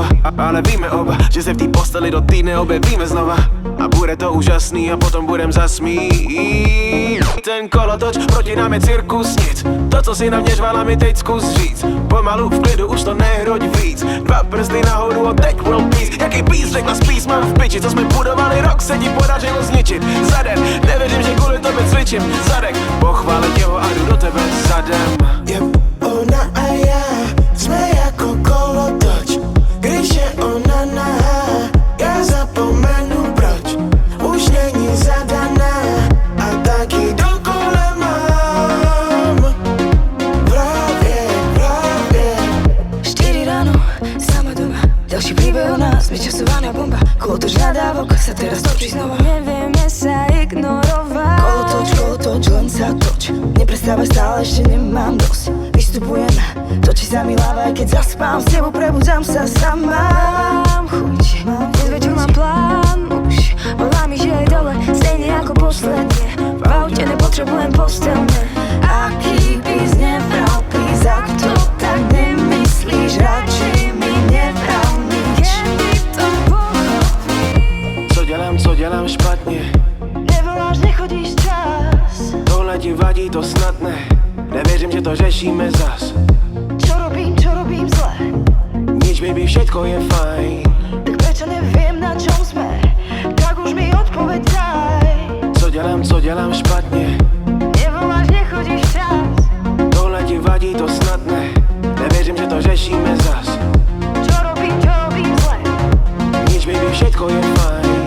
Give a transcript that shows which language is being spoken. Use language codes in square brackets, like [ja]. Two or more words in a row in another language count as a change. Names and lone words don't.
[cs] Ale víme oba, že se v té posteli do týdne objevíme znova. A bude to úžasný a potom budem zasmít. Ten kolotoč, proti nám je cirkus nic. To, co si na mě žvala, mi teď zkus říct. Pomalu v klidu, už to nehroď víc. 2 prsty nahoru a teď [en] world peace. [cs] Jaký peace, řekla spíš, mám v piči. Co jsme budovali rok, se ti podařilo zničit. Za den, nevěřím, že kvůli tobě cvičím. Zadek, pochválit jeho a jdu do tebe zadem. Yep, ona a já jsme jako kolotoč, když je ona nahá, já zapomenu proč, už není zadaná a taky dokola mám v hlavě. [sk] 4 ráno, sama doma, ďalší príbeh o nás, vyčasovaná bomba. Kolotoč nadávok sa teraz točí znova. Nevieme sa ignorovať. Kolotoč, len sa toč. Neprestávaj stále, ešte nemám dosť. Vystupujem, točí sa mi hlava, aj keď zaspám. S tebou prebudzam sa sama. Mám chuť, dnes večer mám plán už. Volá mi, že aj dole, stejne ako posledne. V aute nepotrebujem postelne. Aký bys nebral, please, ak to tak nemyslíš, radšej mi nevral nič. [cs] Co dělám špatně? Nevoláš, nechodíš čas. Tohle ti vadí, to snad ne. Nevěřím, že to řešíme zas. [sk] Čo robím zle? Nič, baby, všetko je fajn. Tak prečo neviem, na čom sme? Tak už mi odpoveď daj. [cs] Co dělám špatně? Nevoláš, nechodíš čas. Tohle ti vadí, to snad ne. Nevěřím, že to řešíme zas. [sk] Čo robím zle? Nič, baby, všetko je fajn.